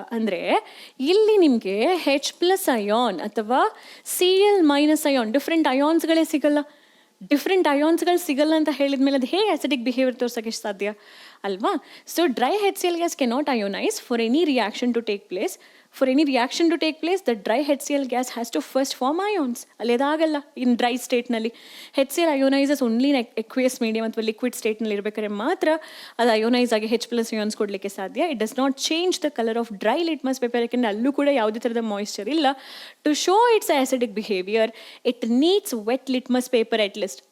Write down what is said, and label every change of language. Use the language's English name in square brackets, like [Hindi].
[Kannada] ಅಂದರೆ ಇಲ್ಲಿ ನಿಮಗೆ H+ ಅಯಾನ್ ಅಥವಾ Cl- ಅಯಾನ್ ಡಿಫ್ರೆಂಟ್ ಅಯಾನ್ಸ್ಗಳೇ ಸಿಗಲ್ಲ. ಡಿಫ್ರೆಂಟ್ ಅಯಾನ್ಸ್ಗಳು ಸಿಗಲ್ಲ ಅಂತ ಹೇಳಿದ ಮೇಲೆ ಅದು ಹೇಗೆ ಆಸಿಡಿಕ್ ಬಿಹೇವಿಯರ್ ತೋರ್ಸೋಕ್ಕೆ ಸಾಧ್ಯ ಅಲ್ವಾ? [English] So dry HCl gas cannot ionise for any reaction to take place. For any reaction to take place, the dry HCl gas has to first form ions. [Kannada] ಅಲ್ಲಿ ಅದಾಗಲ್ಲ ಇನ್ dry ಸ್ಟೇಟ್ನಲ್ಲಿ. HCl ಅಯೋನೈಸಸ್ only aqueous medium ಅಥವಾ liquid ಸ್ಟೇಟ್ನಲ್ಲಿ ಇರಬೇಕಾದ್ರೆ ಮಾತ್ರ ಅದು ಅಯೋನೈಸ್ ಆಗಿ H+ ions ಕೊಡಲಿಕ್ಕೆ ಸಾಧ್ಯ. [English] it does not change the colour of dry litmus paper, [Kannada] ಯಾಕೆಂದರೆ ಅಲ್ಲೂ ಕೂಡ ಯಾವುದೇ ಥರದ ಮಾಯಿಶ್ಚರ್ ಇಲ್ಲ. [English] To show its acidic behaviour it needs wet litmus paper at least.